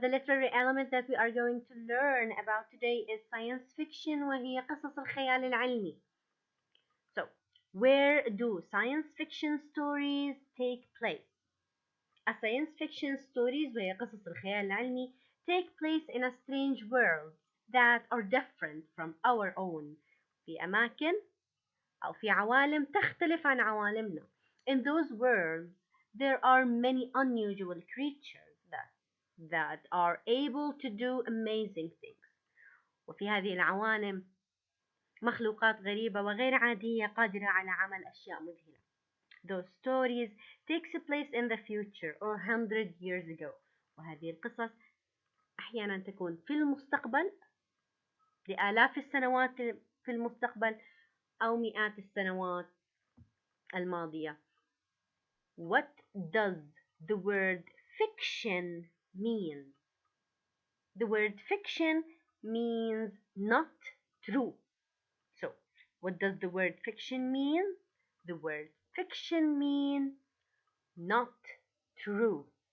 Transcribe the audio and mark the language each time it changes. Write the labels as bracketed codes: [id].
[en] The literary element that we are going to learn about today is science fiction [ar] وهي قصص الخيال العلمي. [en] So, where do science fiction stories take place? A science fiction stories [ar] وهي قصص الخيال العلمي [en] take place in a strange world that are different from our own. [ar] في أماكن أو في عوالم تختلف عن عوالمنا. [en] In those worlds, there are many unusual creatures that are able to do amazing things. [ar] وفي هذه العوالم مخلوقات غريبة وغير عادية قادرة على عمل أشياء مذهلة. [en] Those stories takes place in the future or 100 years ago. [ar] وهذه القصص أحيانا تكون في المستقبل لآلاف السنوات في المستقبل أو مئات السنوات الماضية. [en] What does the word fiction mean? The word fiction means not true. So, what does the word fiction mean? The word fiction means not true.